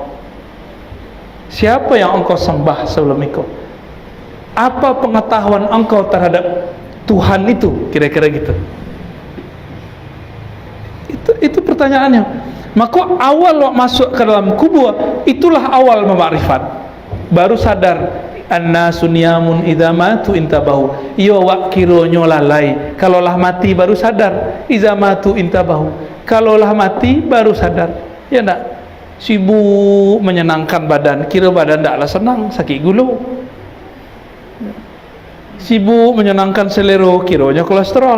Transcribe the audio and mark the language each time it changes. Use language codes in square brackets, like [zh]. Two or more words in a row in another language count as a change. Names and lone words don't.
[id] Siapa yang engkau sembah sebelum itu? Apa pengetahuan engkau terhadap Tuhan itu? Kira-kira gitu. Itu pertanyaannya. Maka awal masuk ke dalam kubur, itulah awal memakrifat. Baru sadar, [ar] الناس نيام إذا ماتوا انتبهوا. [min] Iyo wak kironyo lalai. [id] Kalaulah mati baru sadar, [ar] إذا ماتوا انتبهوا. [id] Kalaulah mati baru sadar. Ya enggak? Sibuk menyenangkan badan, kira badan tidaklah senang, sakit gula. Sibuk menyenangkan selera, kiranya kolesterol.